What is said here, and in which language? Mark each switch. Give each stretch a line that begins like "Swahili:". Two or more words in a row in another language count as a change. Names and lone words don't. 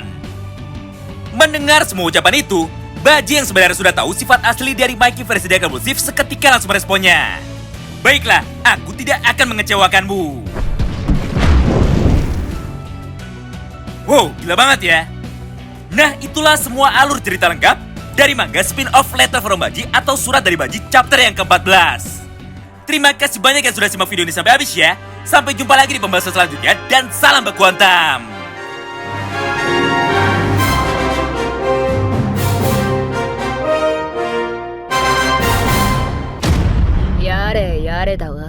Indonesian: Mendengar semua ucapan itu, Baji yang sebenarnya sudah tahu sifat asli dari Mikey versi Dragon Ball Z seketika langsung meresponnya. Baiklah, aku tidak akan mengecewakanmu. Wow, gila banget ya. Nah, itulah semua alur cerita lengkap dari manga spin-off Letter from Baji atau Surat dari Baji chapter yang ke-14. Terima kasih banyak yang sudah simak video ini sampai habis ya. Sampai jumpa lagi di pembahasan selanjutnya dan salam baku hantam.
Japanese: やれやれだわ。